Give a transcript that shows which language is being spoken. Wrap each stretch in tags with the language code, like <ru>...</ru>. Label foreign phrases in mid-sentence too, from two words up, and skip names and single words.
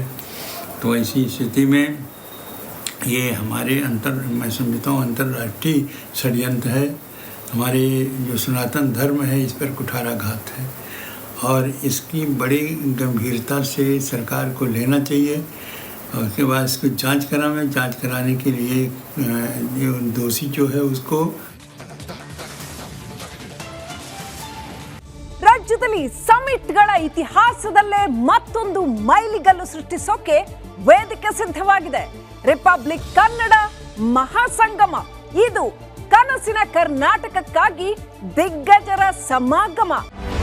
<hi>तो ऐसी स्थिति में ये हमारे मैं समझता हूँ अंतर्राष्ट्रीय षड्यंत्र है। हमारे जो सनातन धर्म है इस पर कुठाराघात है, और इसकी बड़ी गंभीरता से सरकार को लेना चाहिए, और उसके बाद इसको जांच कराने के लिए जो दोषी जो है उसको</hi> <kn>ರಾಜ್ಯದಲ್ಲಿ ಸಮಿಟ್ಗಳ ಇತಿಹಾಸದಲ್ಲೇ ಮತ್ತೊಂದು ಮೈಲಿಗಲ್ಲು ಸೃಷ್ಟಿಸೋಕೆ ವೇದಿಕೆ ಸಿದ್ಧವಾಗಿದೆ. ರಿಪಬ್ಲಿಕ್ ಕನ್ನಡ ಮಹಾಸಂಗಮ. ಇದು ಕನಸಿನ ಕರ್ನಾಟಕಕ್ಕಾಗಿ ದಿಗ್ಗಜರ ಸಮಾಗಮ.</kn>